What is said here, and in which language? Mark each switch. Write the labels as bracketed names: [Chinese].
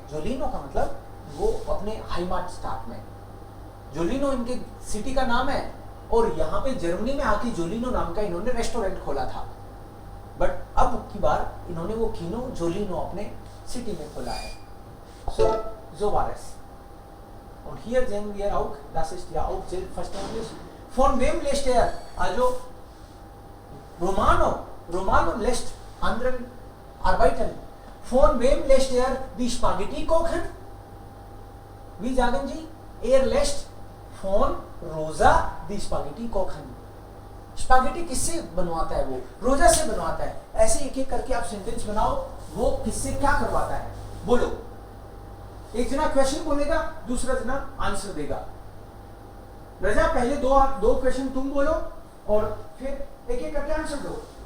[Hindi] Jolino का मतलब वो अपने हाईमार्ट स्टार्ट में. जोलिनो इनके सिटी का नाम है और यहाँ पे जर्मनी में आके जोलिनो नाम का इन्होंने रेस्टोरेंट खोला था. बट अब की बार इन्होंने वो कीनो जोलिनो अपने सिटी में खोला है. [German] So so war es. Und hier sehen wir auch, das ist ja auch selbstverständlich. Von wem lässt also Romano lässt anderen arbeiten. Von wem lässt die Spaghetti kochen? Wie sagen Sie? Lässt von Rosa die Spaghetti kochen. [Hindi] स्पागेटी किससे बनवाता है? वो रोजा से बनवाता है। ऐसे एक एक करके आप सेंटेंस बनाओ, वो किससे क्या करवाता है बोलो। एक जना क्वेश्चन बोलेगा, दूसरा जना आंसर देगा। रजा पहले दो क्वेश्चन तुम बोलो और फिर एक एक करके आंसर दो।